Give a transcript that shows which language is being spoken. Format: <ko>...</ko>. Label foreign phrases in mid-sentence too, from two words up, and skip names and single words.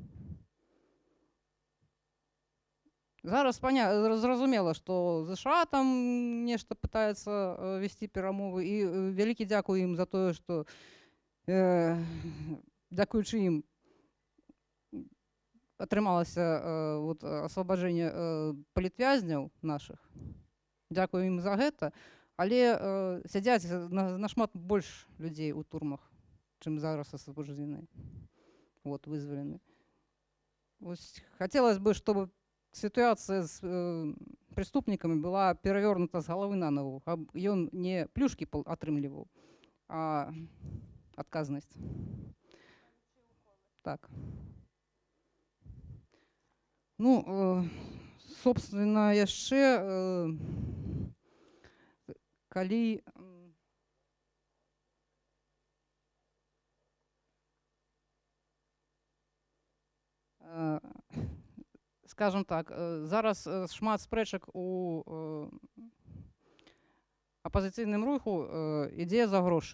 <be>Зараз зразумела, што ЗША там нешта пытаецца весці перамовы, і вялікі дзякуй ім за тое, што дзякуючы ім атрымалася асвабаджэнне палітвязняў нашых. Дзякуй ім за гэта, але сядзяць нашмат больш людзей у турмах, чым зараз асвабождзены, вызвалены.</be> <ru>Хацелось бы, чтобы ситуация с преступниками была перевернута с головы на ногу,</ru> <be>каб ён не плюшки атрымліваў, а адказнасць. Так. Собственно, яшчэ калі скажем так, зараз шмат спрэчак у апазіцыйным руху ідзе за грошы.</be>